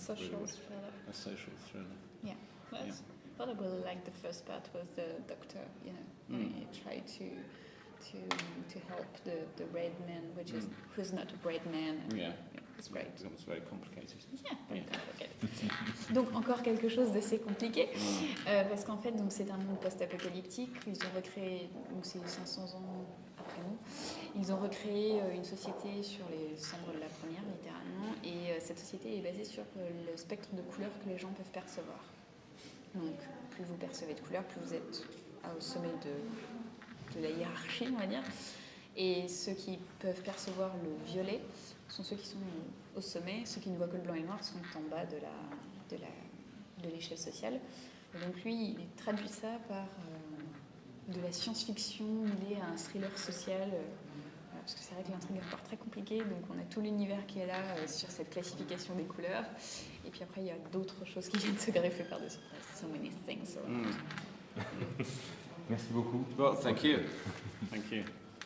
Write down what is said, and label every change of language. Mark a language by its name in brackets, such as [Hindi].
[English] social really thriller. A social thriller. Yeah, that's. I thought I really liked the first part was the doctor, when he tried to help the red man, who's not a red man. Yeah. It's great. It was very complicated. Yeah, very complicated. [French] Donc encore quelque chose d'assez compliqué, parce qu'en fait donc c'est un monde post-apocalyptique. Ils ont recréé, donc c'est 500 ans après nous, ils ont recréé une société sur les cendres de la première, littéralement, et cette société est basée sur le spectre de couleurs que les gens peuvent percevoir. Donc, plus vous percevez de couleurs, plus vous êtes au sommet de la hiérarchie, on va dire. Et ceux qui peuvent percevoir le violet sont ceux qui sont au sommet. Ceux qui ne voient que le blanc et le noir sont en bas de l'échelle sociale. Et donc lui, il traduit ça par de la science-fiction liée à un thriller social. Parce que c'est vrai que l'intrigue est encore très compliquée, donc on a tout l'univers qui est là sur cette classification des couleurs. Et puis après, il y a d'autres choses qui viennent se greffer par-dessus. [English] So many things. [French] Merci beaucoup. [English] Well, thank you. Thank you.